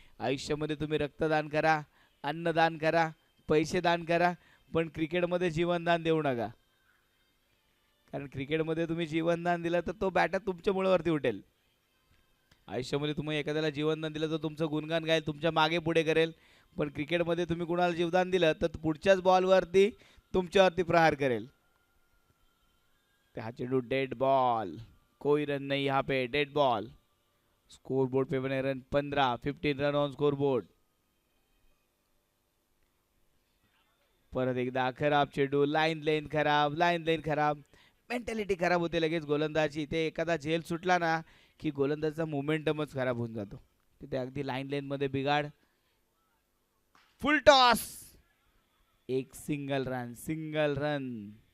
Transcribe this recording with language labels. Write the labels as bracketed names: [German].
[Marathi] आयुष्यामध्ये तुम्ही रक्तदान करा, अन्नदान करा, पैसे दान करा, पण क्रिकेटमध्ये जीवनदान देऊ नका, कारण क्रिकेटमध्ये तुम्ही जीवनदान दिलं तर तो बॅटर तुमच्या मुळावरती उठेल। आयुष्यामध्ये तुम्ही एखाद्याला जीवनदान दिलं तर तुमचं गुणगान गाईल, तुमच्या मागे पुढे करेल, पण क्रिकेटमध्ये तुम्ही कुणाला जीवदान दिलं तर पुढच्याच बॉलवरती तुमच्यावरती प्रहार करेल। हा चेंडू [Hindi] डेड बॉल, कोई रन नहीं यहाँ पे, डेड बॉल। स्कोर बोर्ड पे बने run 15, [English] 15 run on scoreboard. [Marathi] परत एकदा खराब चेंडू, लाईन लेन खराब, मेंटॅलिटी खराब होते लगेच गोलंदाजी। इथे एखादा झेल सुटला ना की गोलंदाजचा मोमेंटमच खराब होऊन जातो। तिथे अगदी लाईन लेन मध्ये बिघाड, फुल टॉस, एक सिंगल रन।